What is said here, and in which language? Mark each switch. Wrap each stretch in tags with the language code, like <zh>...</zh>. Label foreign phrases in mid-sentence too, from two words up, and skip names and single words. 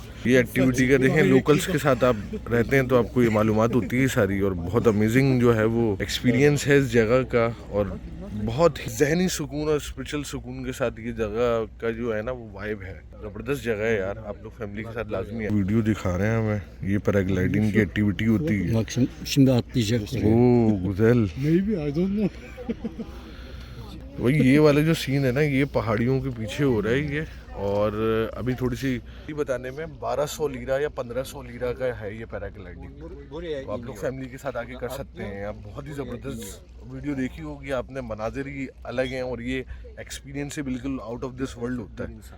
<hi>ये एक्टिविटी का देखें, लोकल्स के साथ आप रहते हैं तो आपको ये मालूमात होती है सारी, और बहुत अमेजिंग जो है वो एक्सपीरियंस है इस जगह का, और बहुत ही जहनी सुकून और स्पिरिचुअल सुकून के साथ ये जगह का जो है ना वो वाइब है। ज़बरदस्त जगह है यार, आप लोग फैमिली के साथ लाजमी है। वीडियो दिखा रहे हैं हमें, ये पैराग्लाइडिंग की एक्टिविटी होती है।</hi> <tr>Bak şimdi atlayacak oraya. o güzel,</tr> <en>maybe I don't know.</en> <hi>वही ये वाला जो सीन है ना, ये पहाड़ियों के पीछे हो रहा है ये, और अभी थोड़ी सी बताने में 1200 लीरा या 1500 लीरा का है ये पैराग्लाइडिंग। तो आप लोग फैमिली के साथ आके कर सकते हैं। आप बहुत ही ज़बरदस्त वीडियो देखी होगी आपने, मनाजिर ही अलग हैं और ये एक्सपीरियंस से बिल्कुल</hi> <en>out of this world</en> <hi>होता है।</hi>